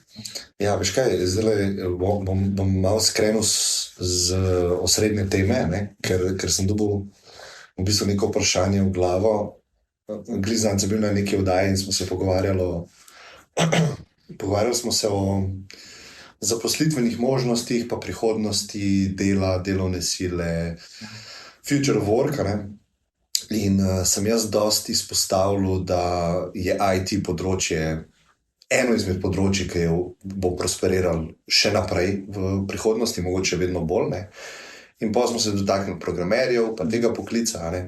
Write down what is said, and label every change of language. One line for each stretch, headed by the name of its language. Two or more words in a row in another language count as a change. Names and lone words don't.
Slovenian: Ja, veš kaj, zdaj bom malo skrenil z osrednje teme, ne? Ker sem dobil v bistvu neko vprašanje v glavo. Glizanc je bil na neki oddaji in smo se pogovarjali smo se o zaposlitvenih možnostih, pa prihodnosti dela, delovne sile,
English: future of work,
Slovenian: ne? In sem jaz dosti izpostavljal, da je IT področje eno izmed področji, ki bo prosperiralo še naprej v prihodnosti, mogoče vedno bolj, ne? In pa smo se dotaknili programerjev, pa tega poklica, ne?